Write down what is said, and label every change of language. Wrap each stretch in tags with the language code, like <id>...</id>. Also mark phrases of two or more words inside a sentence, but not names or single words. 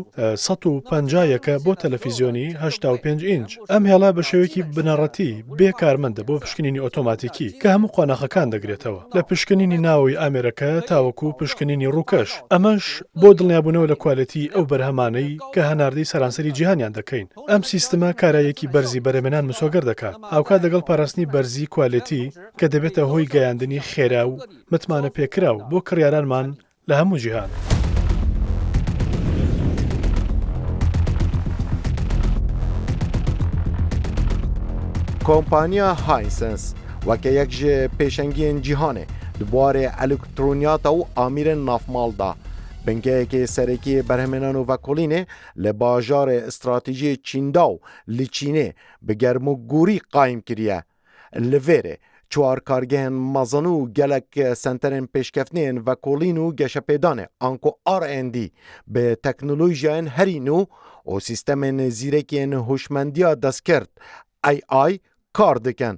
<ckb>150 بۆ تەلەڤیزیۆنی 85 ئینج ئەم هێڵا بە شێوەیەکی بنەڕەتی بێ کارمەندە بۆ پشکنینی ئۆتۆماتیکی کە هەموو قۆناغەکان دەگرێتەوە لە پشکنینی ناوەوەی ئامێرەکە تاوەکو پشکنینی ڕووکەش ئەمەش بۆ دڵنیابوونەوە لە کوالەتی ئەو بەرهەمانەی کە هەناردەی سەرانسەری جیهانیان دەکەین ئەم سیستەمە کارایەکی بەرزی بەرهەمێنان مسۆگەر دەکات هاوکات لەگەڵ پاراستنی بەرزی کوالەتی کە دەبێتە هۆی گەیاندنی خێرا و متمانە پێکراو بۆ کڕیارانمان لە هەموو جیهان.</ckb> <ku>کۆمپانیا هایسنس وەکە یەک ji پێشەنگیên cîhanê di buarê elektronyata û amîrên navmal da bingehekê serekî berhemênan û vekolînê li bajarê stratejiyê Çîndaw li Çînê bi germûgûrî qayîm kiriye. Li vêrê çwar kargehên mezin û gelek senterên pêşkeftinên vekolîn û geşepêdanê anku R&D bi teknolojiyên herî nû û sîstemên zîrekiyên hûşmendiya destkirt AI kar dikin.</ku>